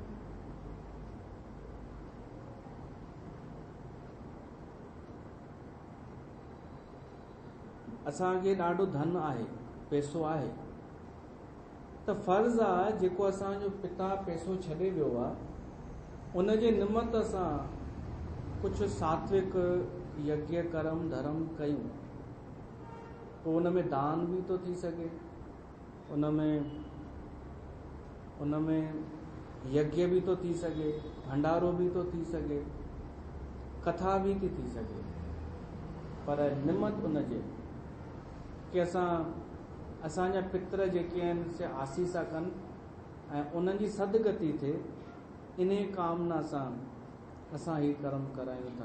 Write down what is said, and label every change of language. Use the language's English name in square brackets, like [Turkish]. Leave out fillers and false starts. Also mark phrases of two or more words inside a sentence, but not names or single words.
[Sindhi] असांखे ॾाढो धन आहे, पैसो आहे, त फर्ज़ आहे जेको असांजो पिता पैसो छॾे वियो आहे उनजे निमित्त असां कुझु सात्विक यज्ञ कर्म धर्म कयूं, पोइ उन में दान बि थो थी सघे, उन में यज्ञ बि थो थी सघे, भंडारो बि थो थी सघे, कथा बि थी सघे, पर निमित्त उनजे कि असांजा पितर जेके आहिनि से आसीसा कनि ऐं उन्हनि जी सदगति थिए, इन कामना सां असां ही कर्म करायूं था।